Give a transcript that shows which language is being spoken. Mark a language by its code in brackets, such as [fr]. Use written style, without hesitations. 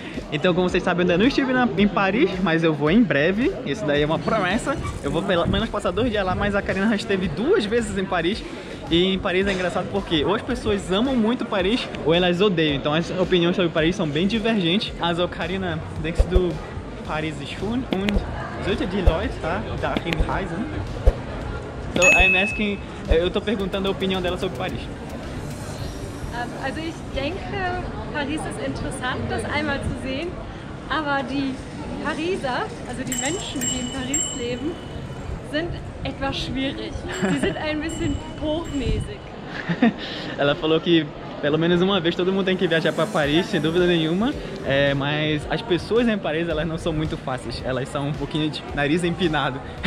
[pt] Então, como vocês sabem, eu ainda não estive em Paris, mas eu vou em breve. Isso daí é uma promessa. Eu vou pelo menos passar 2 dias lá, mas a Karina já esteve 2 vezes em Paris. E em Paris é engraçado porque ou as pessoas amam muito Paris ou elas odeiam. Então as opiniões sobre Paris são bem divergentes. [de] Also Karina, denkst du, Paris ist schön und sollte die Leute dahin reisen? [en] So I'm asking, [pt] eu tô perguntando a opinião dela sobre Paris. [de] Also ich denke, Paris ist interessant, das einmal zu sehen, aber die Pariser, also die Menschen, die in Paris leben, sind etwas schwierig. Sie sind ein bisschen hochnäsig. [pt] Ela falou que pelo menos uma vez todo mundo tem que viajar para Paris, sem dúvida nenhuma, mas as pessoas em Paris elas não são muito fáceis, elas são um pouquinho de nariz empinado.